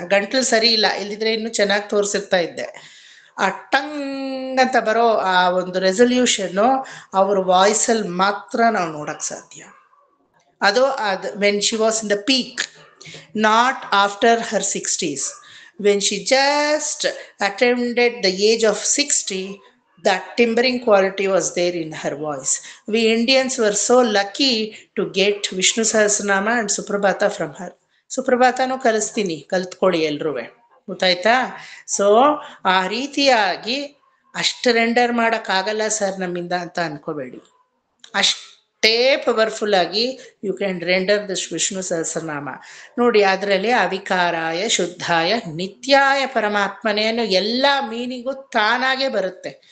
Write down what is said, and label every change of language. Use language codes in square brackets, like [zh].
[kn] ಗಂಟ್ಲು ಸರಿ ಇಲ್ಲ, ಇಲ್ದಿದ್ರೆ ಇನ್ನೂ ಚೆನ್ನಾಗಿ ತೋರಿಸಿರ್ತಾ ಇದ್ದೆ. ಆ ಟಂಗ್ ಅಂತ ಬರೋ ಆ ಒಂದು ರೆಸಲ್ಯೂಷನ್ನು ಅವ್ರ ವಾಯ್ಸಲ್ಲಿ ಮಾತ್ರ ನಾವು ನೋಡಕ್ ಸಾಧ್ಯ. [en] ಅದು when she was in the peak, not after her 60s. When she just attained the age of 60, that timbering quality was there in her voice. We Indians were so lucky to get Vishnu Sahasranama and Suprabhata from her. [kn] ಸುಪ್ರಭಾತನೂ ಕಲಿಸ್ತೀನಿ, ಕಲ್ತ್ಕೊಳ್ಳಿ ಎಲ್ರೂ, ಗೊತ್ತಾಯ್ತಾ? So ಆ ರೀತಿಯಾಗಿ ಅಷ್ಟು render ಮಾಡೋಕ್ಕಾಗಲ್ಲ sir ನಮ್ಮಿಂದ ಅಂತ ಅನ್ಕೋಬೇಡಿ. ಅಷ್ಟೇ powerful ಆಗಿ [en] You can render this Vishnu Sahasranama. [kn] ನೋಡಿ, ಅದರಲ್ಲಿ ಅವಿಕಾರಾಯ ಶುದ್ಧಾಯ ನಿತ್ಯಾಯ ಪರಮಾತ್ಮನೇನು ಎಲ್ಲ ಮೀನಿಂಗು ತಾನಾಗೆ ಬರುತ್ತೆ.